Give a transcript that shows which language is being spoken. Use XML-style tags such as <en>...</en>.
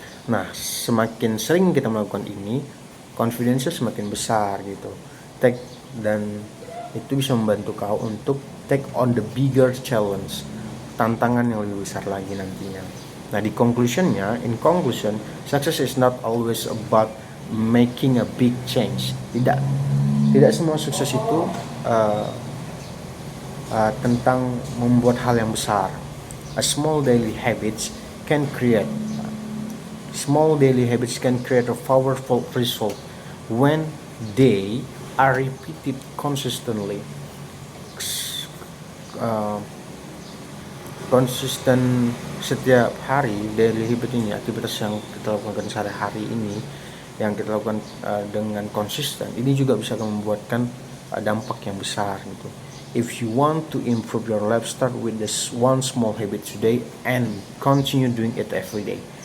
<id>Nah, semakin sering kita melakukan ini, confidence-nya semakin besar gitu. Dan itu bisa membantu kau untuk</id> <en>take on the bigger challenge,</en> <id>tantangan yang lebih besar lagi nantinya.</id> <en>Nah, in conclusion, success is not always about making a big change.</en> <id>Tidak semua sukses itu tentang membuat hal yang besar.</id> <en>A small daily habits can create a powerful result when they are repeated consistently.</en> <id>Konsisten setiap hari, daily habit ini, aktivitas yang kita lakukan sehari-hari ini, yang kita lakukan dengan konsisten, ini juga bisa membuatkan dampak yang besar gitu.</id> <en>If you want to improve your life, start with this one small habit today and continue doing it every day.</en>